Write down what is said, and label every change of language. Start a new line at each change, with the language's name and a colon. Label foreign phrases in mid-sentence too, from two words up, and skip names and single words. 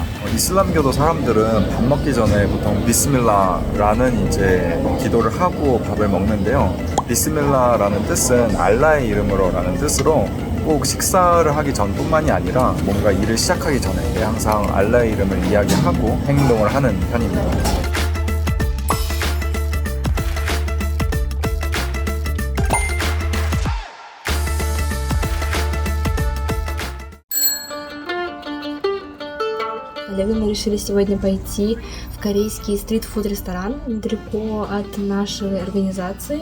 Korean: 이슬람교도 사람들은 밥 먹기 전에 보통 비스밀라라는 이제 기도를 하고 밥을 먹는데요. 비스밀라라는 뜻은 알라의 이름으로라는 뜻으로 꼭 식사를 하기 전뿐만이 아니라 뭔가 일을 시작하기 전에 항상 알라의 이름을 이야기하고 행동을 하는 편입니다.
Russian: Мы решили сегодня пойти в корейский стрит-фуд-ресторан недалеко от нашей организации.